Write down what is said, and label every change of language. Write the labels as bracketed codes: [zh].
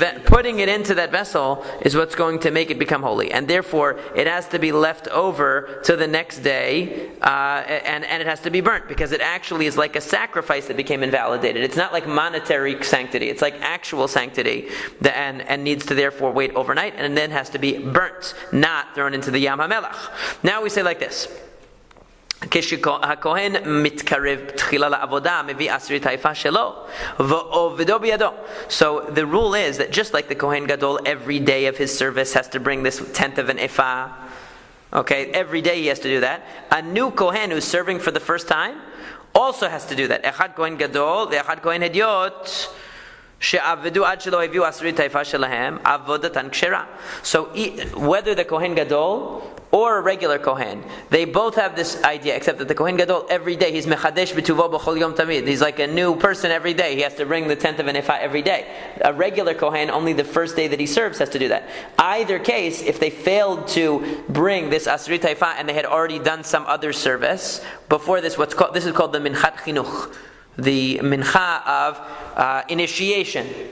[en] Putting it into that vessel is what's going to make it become holy, and therefore it has to be left over to the next day, and it has to be burnt because it actually is like a sacrifice that became invalidated. It's not like monetary sanctity; it's like actual sanctity, and needs to therefore wait overnight, and then has to be burnt, not thrown into the Yam HaMelach. Now we say like this. [he] כשהכהן מתקרב תחילה לעבודה מביא עשירית האיפה שלו ועובדו בידו. [en] So the rule is that just like the Kohen Gadol every day of his service has to bring this tenth of an ephah, okay, every day he has to do that, a new Kohen who's serving for the first time also has to do that. [he] אחד כהן גדול ואחד כהן הדיוט שעבדו עד שלא הביאו עשירית האיפה שלהם עבודתן כשרה. [en] So whether the Kohen Gadol or a regular Kohen, they both have this idea, except that the Kohen Gadol every day, he's [he] mechadesh b'tuvo b'chol yom tamid. [en] He's like a new person every day. He has to bring the tenth of an ephah every day. A regular Kohen, only the first day that he serves has to do that. Either case, if they failed to bring this asrit ephah and they had already done some other service before this, this is called the minchat chinuch, the mincha of initiation.